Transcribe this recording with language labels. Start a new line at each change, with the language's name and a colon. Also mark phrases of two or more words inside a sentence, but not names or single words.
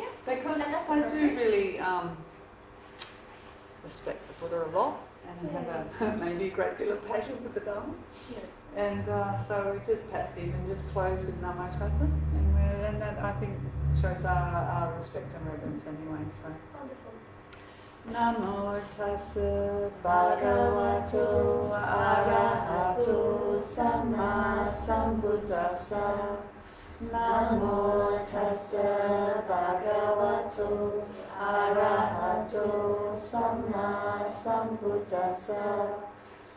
English: Because I do really respect the Buddha a lot, and have maybe a great deal of passion for the Dharma. Yeah. And so we just perhaps even just close with
Pali: Namo Tassa,
English: and that I think shows our respect and reverence anyway. So. Wonderful.
Pali: Namo Tassa Bhagavato Arahato Sama Sambuddhassa. Namo Tassa Bhagavato Arahato Sama Sambuddhassa.